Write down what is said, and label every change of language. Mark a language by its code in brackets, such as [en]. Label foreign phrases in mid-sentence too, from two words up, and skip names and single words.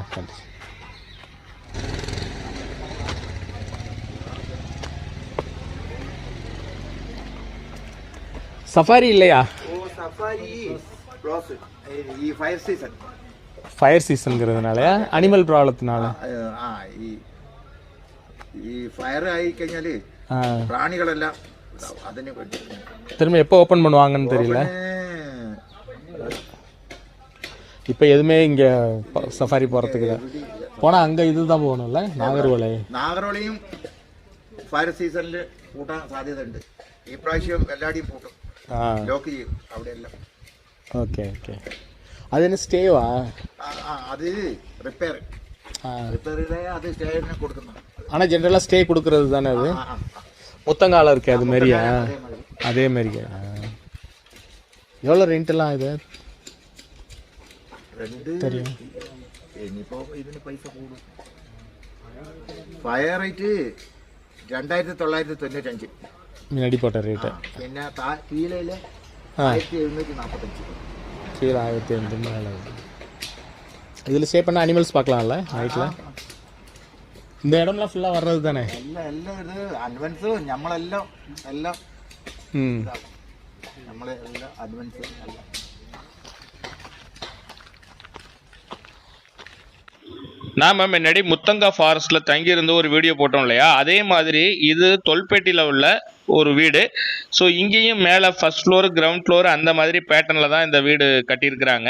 [ta] கண்டி. சஃபாரி இல்லையா? சஃபாரி க்ளோஸ். ಈ ஃபயர் சீசன்ங்கிறதுனால அனிமல் ப்ராப்ளத்தினால [ml] ഈ ഫയർ ആയി കഴിഞ്ഞാൽ പ്രാണികളെല്ലാം അതിനെ [ta] திரும்ப எப்போ ஓப்பன் பண்ணுவாங்கன்னு தெரியல. இப்போ எதுவுமே இங்கே சஃபாரி போகிறதுக்கு போனால் அங்கே இதுதான் போகணும்ல, [ml] നാഗർവലയും ഫയർ സീസണിൽ പൂട്ടാൻ സാധ്യതയുണ്ട്. ഈ പ്രാവശ്യം എല്ലാടിയും പൂട്ടും, ലോക്ക് ചെയ്യും അവിടെയെല്ലാം. [ta] ஓகே ஓகே. அது என்ன ஸ்டேவா? அது ரிப்பேர் அது ஸ்டேன்னு கொடுக்கணும். ஆனால் ஜென்ரலாக ஸ்டே கொடுக்கறது தானே அது? முத்தங்காலம் இருக்கு அது மாதிரியா? அதே மாதிரியா? எவ்வளோ ரெண்ட்டெல்லாம் இது தெரியும்? [ml] ഇനിയിപ്പോൾ ഇതിന് പൈസ കൂടും. [en] fire rate [ml] 2995 [ta] முன்னாடி போட்ட ரேட்டு. [ml] പിന്നെ കീഴയില് 1745. [ta] கீழே 1500 மேலே. இதில் ஸ்டே பண்ண அனிமல்ஸ் பார்க்கலாம்ல நைட்டில்? இந்த இடம்லாம் ஃபுல்லாக வர்றது தானே? [ml] എല്ലാം ഇത് അഡ്വാൻസ് നമ്മളെല്ലാം നമ്മളെല്ലാം അഡ്വാൻസ് എല്ലാം. [ta] நாம முன்னாடி முத்தங்கா ஃபாரஸ்ட்ல தங்கியிருந்து ஒரு வீடியோ போட்டோம் இல்லையா, அதே மாதிரி இது தொல்பேட்டியில் உள்ள ஒரு வீடு. ஸோ இங்கேயும் மேலே [en] first floor, ground floor [ta] அந்த மாதிரி பேட்டர்னில் தான் இந்த வீடு கட்டியிருக்கிறாங்க.